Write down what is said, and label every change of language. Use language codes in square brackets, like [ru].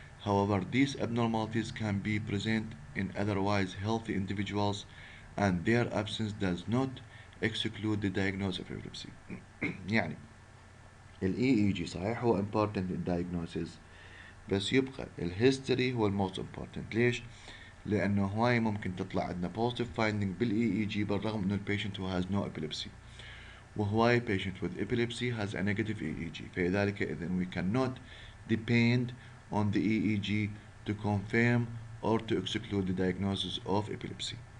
[en] However, these abnormalities can be present in otherwise healthy individuals and their absence does not exclude the diagnosis of epilepsy. [ar] يعني ال EEG صحيح هو [en] important in diagnosis، [ar] بس يبقى الهيستوري هو الموست important. ليش؟ لأنه هواي ممكن تطلع عندنا positive finding بال EEG بالرغم إنه البيشنت [en] who has no epilepsy، [ar] وهواي [en] patient with epilepsy has a negative EEG. [ar] فلذلك إذن [en] we cannot depend on the EEG to confirm or to exclude the diagnosis of epilepsy.